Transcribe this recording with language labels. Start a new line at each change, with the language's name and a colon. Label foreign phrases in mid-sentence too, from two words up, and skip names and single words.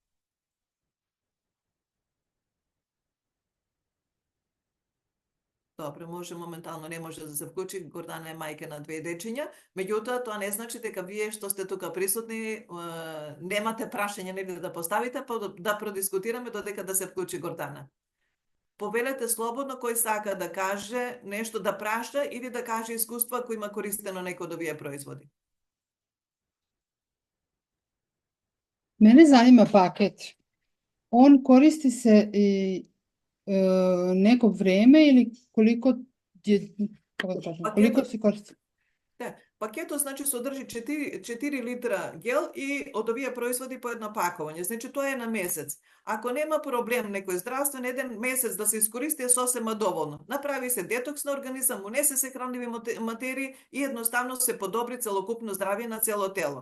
Macedonian: Добро, може моментално не може да се вклучи, Гордана е мајка на 2 дечиња, меѓутоа тоа не значи дека вие што сте тука присутни немате прашање нели да поставите, па да продискутираме додека да се вклучи Гордана. Повелете слободно кој сака да каже нешто, да праша или да каже искуство ако има користено некој од овие производи.
Serbian: Mene zanima paket. On koristi se i neko vreme ili koliko koliko se koristi?
Macedonian: Пакетот значи содржи 4 литра гел и од овие производи по едно пакување. Значи тоа е на месец. Ако нема проблем некој здравствен, еден месец да се искористи е сосема доволно. Направи се детокс на организам, унесе се хранливи материи и едноставно се подобри целокупно здравје на цело тело.